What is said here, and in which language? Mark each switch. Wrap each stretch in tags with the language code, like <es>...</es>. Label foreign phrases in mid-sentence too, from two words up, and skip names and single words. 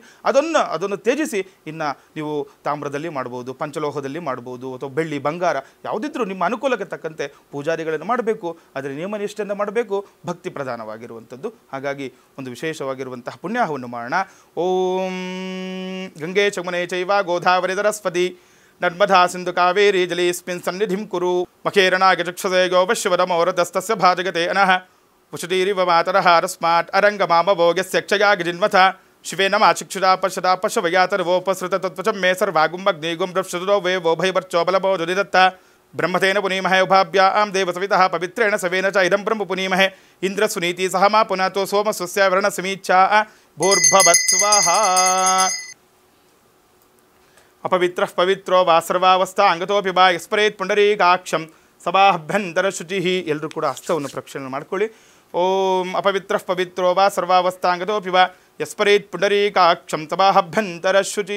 <kn>ಅದನ್ನು ತ್ಯಜಿಸಿ ಇನ್ನು ನೀವು ತಾಮ್ರದಲ್ಲಿ ಮಾಡ್ಬೋದು, ಪಂಚಲೋಹದಲ್ಲಿ ಮಾಡ್ಬೋದು, ಅಥವಾ ಬೆಳ್ಳಿ ಬಂಗಾರ ಯಾವುದಿದ್ರೂ ನಿಮ್ಮ ಅನುಕೂಲಕ್ಕೆ ತಕ್ಕಂತೆ ಪೂಜಾದಿಗಳನ್ನು ಮಾಡಬೇಕು. ಆದರೆ ನಿಯಮ ನಿಷ್ಠೆಯಿಂದ ಮಾಡಬೇಕು, ಭಕ್ತಿ ಪ್ರಧಾನವಾಗಿರುವಂಥದ್ದು. ಹಾಗಾಗಿ ಒಂದು ವಿಶೇಷವಾಗಿರುವಂತಹ ಪುಣ್ಯಾಹವನ್ನು ಮಾಡೋಣ.</kn> <sa>ಓಂ ಗಂಗೆ ಚಮುನೆ ಚೈವ ಗೋದಾವರಿ ಸರಸ್ವತಿ ನರ್ಮದಾ ಸಿಂಧು ಕಾವೇರಿ ಜಲೇಸ್ಮಿನ್ ಸನ್ನಿಧಿಂ ಕುರು ಮಖೇರಣಾಗ ಚಕ್ಷುಷೇ ಗೋಪಶ್ವರಮೌರತಸ್ತಸ್ಯ ಭಾಜಗತೆ ಅನಃ ಪುಷತೀರಿವ ಮಾತರಃ ರಸ್ಮಾಟ್ ಅರಂಗಮಾಮಭೋಗ್ಯಸ್ಯ ಕ್ಷಯಾಗ ಜಿನ್ವಥ ಶಿವೇನ ಮಾಚಿಕ್ಷುರಾ ಪಶದಾ ಪಶವಯಾತರ್ವೋಪಸೃತ ತತ್ವಚಂ ಮೇ ಸರ್ವಾಗುಂಬಗ್ನಿಗುಂ ರಕ್ಷುರೋ ವೇ ವೋ ಭೈವರ್ಚೋ ಬಲಭೋ ದುರಿದತ್ತ ಬ್ರಹ್ಮತೇನ ಪುನೀಮಹೇ ಉಭಾಭ್ಯಾಂ ದೇವಸವಿತಃ ಪವಿತ್ರೇಣ ಸವೇನ ಚ ಇದಂ ಬ್ರಹ್ಮ ಪುನೀಮಹೇ ಇಂದ್ರ ಸುನೀತಿ ಸಹ ಮಾ ಪುನಃ ಸೋಮ ಸ್ವಸ್ಯ ವರ್ಣ ಸಮೀಚ್ಛಾ ಭೂರ್ಭವತ್ ಸ್ವಾಹಾ. ಅಪವಿತ್ರಃ ಪವಿತ್ರೋ ವಾ ಸರ್ವಾವಸ್ಥಾ ಅಂಗತೋಪಿ ಬಾ ಯಸ್ಪರೇತ್ ಪುಂಡರೀಕಾಕ್ಷಂ ಸಭಾಭ್ಯಂತರ ಶುಚಿ.</sa> <kn>ಎಲ್ಲರೂ ಕೂಡ ಹಸ್ತವನ್ನು ಪ್ರಕ್ಷಾಳನೆ ಮಾಡ್ಕೊಳ್ಳಿ.</kn> <sa>ಓಂ ಅಪವಿತ್ರಃ ಪವಿತ್ರೋ ವಾ ಸರ್ವಾವಸ್ಥಾ ಅಂಗತೋಪಿ ಬಾ ಯಸ್ಪರೇತ್ ಪುಂಡರೀಕಾಕ್ಷಂ ಸಭಾಭ್ಯಂತರ ಶುಚಿ.</sa>